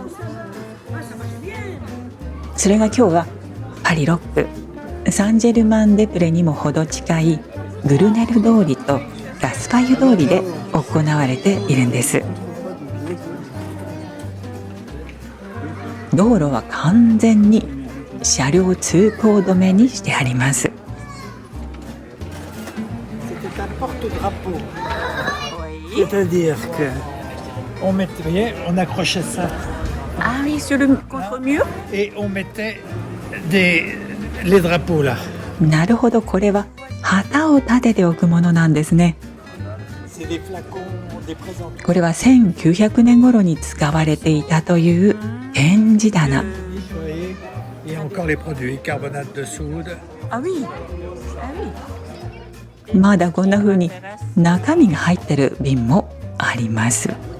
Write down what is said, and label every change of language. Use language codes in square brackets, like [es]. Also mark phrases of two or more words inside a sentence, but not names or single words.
[ja] それが今日はパリ6区サンジェルマン・デ・プレにも程近いグルネル通りとガスパイユ通りで行われているんです。道路は完全に車両通行止めにしてあります。 [fr] C'est-à-dire qu'on mettait, on accrochait ça. Ah oui, sur le contre-mur. Et on mettait les drapeaux là. [ja] なるほど、これは旗を立てておくものなんですね。これは1900年頃に使われていたという展示棚。まだこんな風に中身が入ってる瓶もあります。